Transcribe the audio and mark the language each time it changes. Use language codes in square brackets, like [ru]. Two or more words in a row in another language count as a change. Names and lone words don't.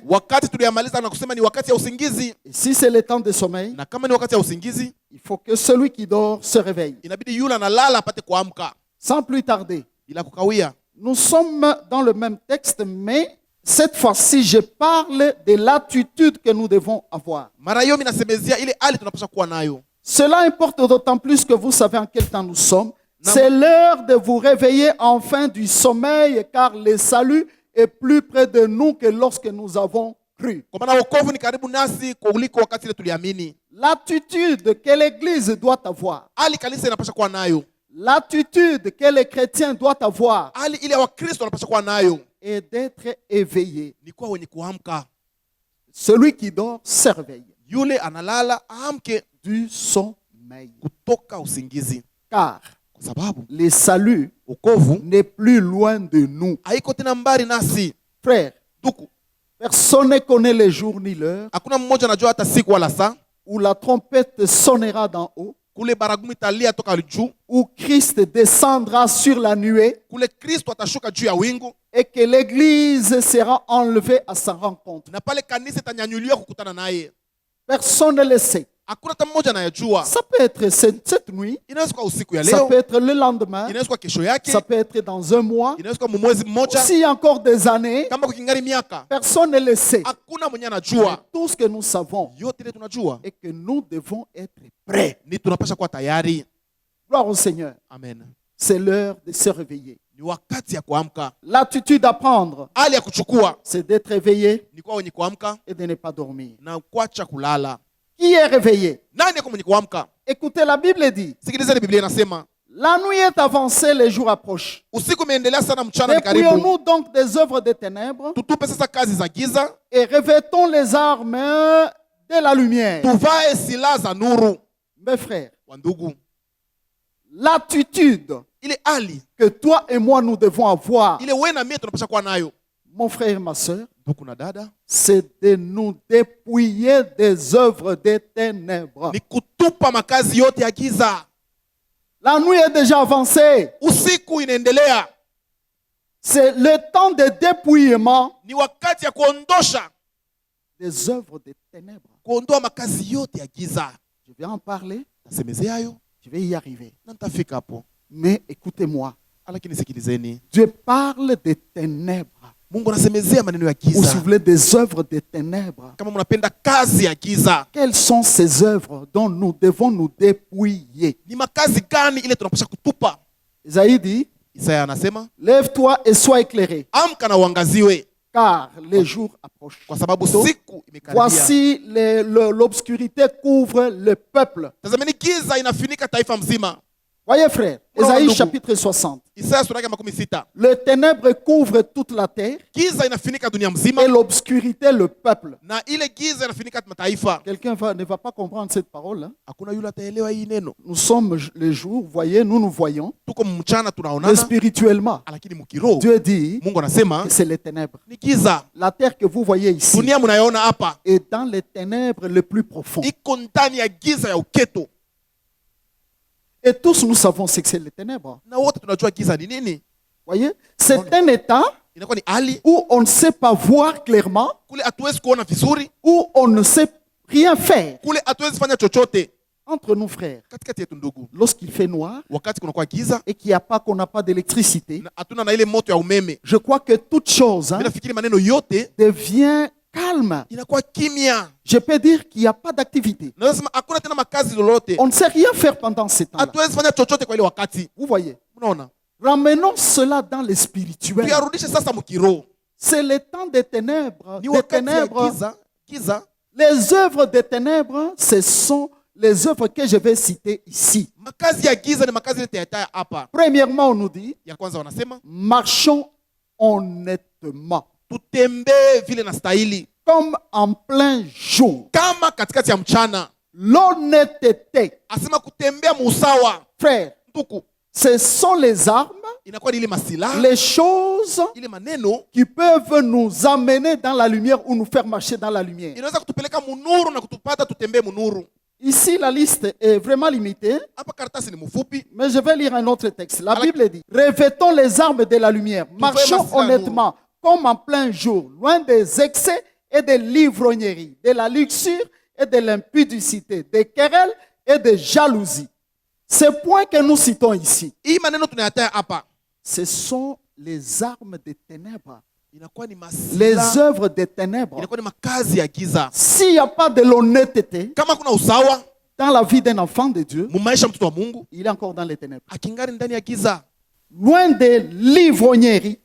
[sw] Wakati tuliyamaliza na kusema ni wakati ya usingizi. [fr] Et si c'est le temps de sommeil, [sw] Na kama ni wakati ya usingizi, [fr] il faut que celui qui dort se réveille. [sw] inabidi yule analala apate kuamka [fr] Sans plus tarder, [sw] bila kukawia. [fr] nous sommes dans le même texte, mais cette fois-ci, je parle de l'attitude que nous devons avoir. [sw] Mara hiyo minasemezea ile hali tunapaswa kuwa nayo. [fr] Cela importe d'autant plus que vous savez en quel temps nous sommes. C'est l'heure de vous réveiller enfin du sommeil, car le salut est plus près de nous que lorsque nous avons cru. [sw] Kwa maana wokovu ni karibu nasi kuliko wakati ile tuliamini. [fr] L'attitude que l'Église doit avoir, [sw] Hali kanisa inapaswa kuwa nayo. [fr] l'attitude que les chrétiens doivent avoir, [sw] Hali ile ya Wakristo wanapaswa kuwa nayo [fr] est d'être éveillé. [sw] ni kuwa wenye kuamka. [fr] Celui qui dort se réveille [sw] Yule analala aamke [fr] du sommeil. [sw] kutoka usingizi, [fr] Car [sw] kwa sababu [fr] le salut [sw] wokovu [fr] n'est plus loin de nous. [sw] haiko tena mbali nasi. [fr] Frère, [sw] Duku, [fr] personne ne connaît le jour ni l'heure [sw] hakuna mmoja anajua hata siku wala saa, [fr] où la trompette sonnera d'en haut, [sw] kule baragumu italia toka juu, [fr] où Christ descendra sur la nuée [sw] kule Kristo atashuka juu ya wingu, [fr] et que l'Église sera enlevée à sa rencontre. [sw] na pale kanisa itanyanyuliwa kukutana naye. [fr] Personne ne le sait. [sw] Hakuna hata mmoja anayejua. [fr] Ça peut être cette nuit, [sw] Inaweza kuwa usiku ya [fr] ça [sw] leo, [fr] peut être le lendemain, [sw] inaweza kuwa kesho yake, [fr] ça peut être dans un mois, [sw] inaweza kuwa mwezi mmoja, [fr] s'il y a encore des années, [sw] kama kukingari miaka. [fr] personne ne le sait. [sw] Hakuna mwenye [fr] Mais [sw] anajua. [fr] tout ce que nous savons [sw] Yote ile tunajua [fr] est que nous devons être prêts. [sw] ni tunapasha kuwa tayari. [fr] Gloire au Seigneur. [sw] Amen. [fr] C'est l'heure de se réveiller. [sw] Ni wakati ya kuamka. [fr] L'attitude à prendre, [sw] Hali ya kuchukua [fr] c'est d'être éveillé [sw] ni kuwa wenye kuamka [fr] et de ne pas dormir. [sw] na kuacha kulala. [fr] Qui est réveillé? [sw] Nani yako mwenye kuamka? [fr] Écoutez, la Bible dit, [sw] Sikilizeni, Biblia inasema [fr] la nuit est avancée, les jours approchent. [sw] usiku umeendelea sana, mchana ni karibu. [fr] Dépouillons-nous donc des œuvres des ténèbres [sw] Tutupe sasa kazi za giza, [fr] et revêtons les armes de la lumière. [sw] tuvae silaha za nuru. [fr] Mes frères, [sw] Wandugu, [fr] l'attitude [sw] ile hali [fr] que toi et moi nous devons avoir, [sw] ile wewe na mimi tunapasha kuwa nayo, [fr] mon frère et ma soeur, [sw] ndugu na dada, [fr] c'est de nous dépouiller des œuvres des ténèbres. [sw] ni kutupa makazi yote ya giza. [fr] La nuit est déjà avancée. [sw] Usiku inaendelea. [fr] C'est le temps de dépouillement [sw] Ni wakati ya kuondosha, [fr] des œuvres des ténèbres. [sw] kuondoa makazi yote ya giza. [fr] Je vais en parler, [sw] Nasemezea hayo [fr] je vais y arriver. [sw] na nitafika hapo. [fr] Mais écoutez-moi, [sw] Lakini sikilizeni. [fr] Dieu parle des ténèbres. [sw] Mungu anasemezea maneno ya [fr] Ou si [sw] giza. [fr] vous voulez des œuvres des ténèbres. [sw] Kama mnapenda kazi ya giza, [fr] Quelles sont ces œuvres dont nous devons nous dépouiller? [sw] ni makazi gani ile tunapasha kutupa? [fr] Isaïe dit, [sw] Isaya anasema, [fr] lève-toi et sois éclairé, [sw] amka na uangaziwe, [fr] car les jours approchent. [sw] kwa sababu [fr] Donc, [sw] siku imekaribia. [fr] voici l'obscurité couvre le peuple. [sw] Tazameni giza inafunika taifa mzima. [fr] Voyez frère, Voilà, Isaïe [sw] ndugu. [fr] chapitre 60. [sw] Isaya sura yake 16. [fr] Le ténèbre couvre toute la terre [sw] Giza inafunika dunia mzima [fr] et l'obscurité le peuple. [sw] na ile giza inafunika mataifa. [fr] Quelqu'un ne va pas comprendre cette parole. Hein? [sw] Hakuna yule ataelewa hii neno. [fr] Nous sommes les jours, voyez, nous nous voyons, [sw] Tuko mchana [fr] mais [sw] tunaonana, [fr] spirituellement, [sw] lakini mkiroho [fr] Dieu dit [sw] Mungu anasema [fr] que c'est les ténèbres. [sw] ni giza. [fr] La terre que vous voyez ici [sw] Dunia mnayoona hapa [fr] est dans les ténèbres les plus profondes. [sw] iko ndani ya giza ya uketo, [fr] Et tous nous savons ce que c'est les ténèbres. [sw] na wote tunajua giza ni nini. [fr] Voyez, c'est un état [sw] Inakuwa ni hali [fr] où on ne sait pas voir clairement, [sw] kule hatuwezi kuona vizuri, [fr] où on ne sait rien faire. [sw] kule hatuwezi fanya chochote. [fr] Entre nous frères, [sw] Katikati yetu ndugu, [fr] lorsqu'il fait noir [sw] wakati kunakuwa giza [fr] et qu'il n'y a pas, qu'on n'a pas d'électricité, [sw] na hatuna na ile moto ya umeme, [fr] je crois que toute chose [sw] mimi nafikiri maneno yote [fr] devient calme. [sw] inakuwa kimya. [fr] Je peux dire qu'il n'y a pas d'activité. [sw] Na lazima hakuna tena makazi lolote, [fr] On ne sait rien faire pendant ces temps-là. [sw] hatuwezi fanya chochote kwa ile wakati. [fr] Vous voyez, [sw] Unaona, [fr] ramenons cela dans le spirituel. [sw] tuyarudishe sasa mkiroho. [fr] C'est le temps des ténèbres. [sw] Ni [fr] Des [sw] wakati ya [fr] ténèbres. [sw] giza. [fr] Les œuvres des ténèbres, ce sont les œuvres que je vais citer ici. [sw] Makazi ya giza ni makazi yote yataya hapa. [fr] Premièrement, on nous dit, [sw] Ya kwanza wanasema [fr] marchons honnêtement, [sw] tutembee vile na stahili, [fr] comme en plein jour. [sw] kama katikati ya mchana. [fr] L'honnêteté, [sw] Asema kutembea muusawa. [fr] frère, [sw] Nduku, [fr] ce sont les armes, [sw] inakuwa ni ile masilaha, [fr] les choses [sw] ile maneno [fr] qui peuvent nous amener dans la lumière ou nous faire marcher dans la lumière. [sw] inaweza kutupeleka munuru na kutupata tutembee munuru. [fr] Ici, la liste est vraiment limitée, [sw] Hapa karatasi ni mfupi, [fr] mais je vais lire un autre texte. La Alors- Bible dit, revêtons les armes de la lumière, marchons [sw] masila [fr] honnêtement, comme en plein jour, loin des excès et de l'ivrognerie, de la luxure et de l'impudicité, des querelles et de jalousie. Ces points que nous citons ici, [sw] hii maneno tunayataya hapa [fr] ce sont les armes des ténèbres, [sw] inakuwa ni [fr] les [sw] masilaha, [fr] œuvres des ténèbres. [sw] inakuwa ni makazi ya giza. [fr] S'il n'y a pas de l'honnêteté [sw] Kama kuna usawa [fr] dans la vie d'un enfant de Dieu, [sw] mu maisha mtoto wa Mungu, [fr] il est encore dans les ténèbres. [sw] akingari ndani ya giza, [fr] Loin de l'ivrognerie.